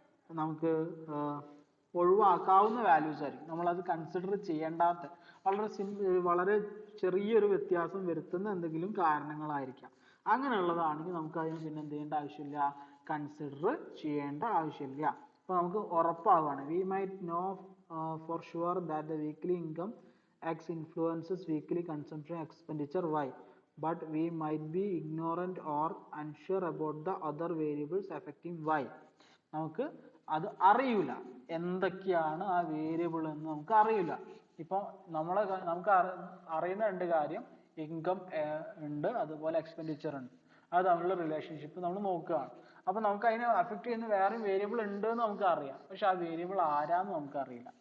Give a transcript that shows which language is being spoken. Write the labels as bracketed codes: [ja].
[ml] നമുക്ക് ഒഴിവാക്കാവുന്ന വാല്യൂസ് ആയിരിക്കും. നമ്മളത് കൺസിഡർ ചെയ്യേണ്ടാത്ത വളരെ ചെറിയൊരു വ്യത്യാസം വരുത്തുന്ന എന്തെങ്കിലും കാരണങ്ങളായിരിക്കാം. അങ്ങനെയുള്ളതാണെങ്കിൽ നമുക്ക് അതിന് പിന്നെ എന്ത് ചെയ്യേണ്ട ആവശ്യമില്ല, കൺസിഡർ ചെയ്യേണ്ട ആവശ്യമില്ല. അപ്പോൾ നമുക്ക് ഉറപ്പാവുകയാണ്, [en] We might know for sure that the weekly income X influences weekly consumption expenditure Y, but we might be ignorant or unsure about the other variables affecting Y. [ml] നമുക്ക് അത് അറിയില്ല, എന്തൊക്കെയാണ് ആ വേരിയബിൾ എന്ന് നമുക്ക് അറിയില്ല. ഇപ്പോൾ നമുക്ക് അറിയുന്ന രണ്ട് കാര്യം, ഇൻകം ഉണ്ട്, അതുപോലെ എക്സ്പെൻഡിച്ചർ ഉണ്ട്. അത് തമ്മിലുള്ള റിലേഷൻഷിപ്പ് നമ്മൾ നോക്കുകയാണ്. അപ്പോൾ നമുക്ക് അതിനെ അഫക്റ്റ് ചെയ്യുന്ന വേറെ വേരിയബിൾ ഉണ്ട് എന്ന് നമുക്ക് അറിയാം, പക്ഷെ ആ വേരിയബിൾ ആരാന്ന് നമുക്ക് അറിയില്ല.